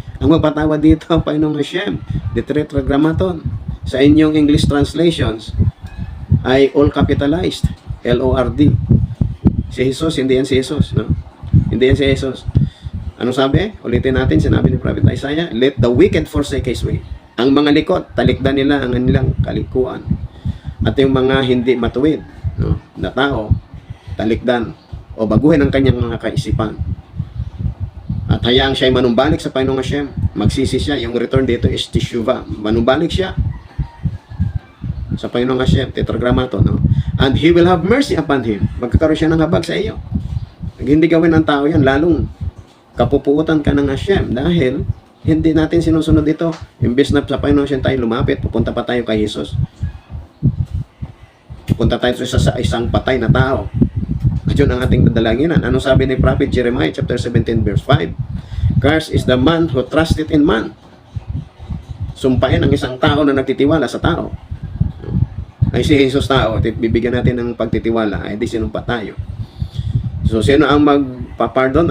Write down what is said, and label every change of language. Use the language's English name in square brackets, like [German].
[Filipino] Ang magpatawad dito ang Panginoong Hashem, the Tetragrammaton. Sa inyong English translations ay [English] all capitalized, [Filipino] L-O-R-D. Si Jesus, hindi yan si Jesus, no? Hindi yan si Jesus. Ano sabi? Ulitin natin, sinabi ni Prophet Isaiah, [English] let the wicked forsake his way. [Filipino] Ang mga likot, talikdan nila ang kanilang kalikuan. At yung mga hindi matuwid, no, na tao, talikdan o baguhin ang kanyang mga kaisipan. At hayaang siya'y manumbalik sa Panginoong Hashem. Magsisi siya. Yung return dito is teshuvah. Manumbalik siya sa Panginoong Hashem, tetragrammaton, no? [English] And he will have mercy upon him. [Filipino] Magkakaroon siya ng habag sa iyo. Pag hindi gawin ng tao yan, lalong kapupuutan ka ng Hashem dahil hindi natin sinusunod ito. Imbes na sa Panginoong Hashem tayo lumapit, pupunta pa tayo kay Jesus. Punta tayo sa isang patay na tao. At yun ang ating dadalanginan. Ano sabi ni Prophet Jeremiah chapter 17 verse 5? [English] Cursed is the man who trusted in man. [Filipino] Sumpain ang isang tao na nagtitiwala sa tao. Ay si Jesus tao, at bibigyan natin ng pagtitiwala, ay di sinumpa tayo. So sino ang magpapardon?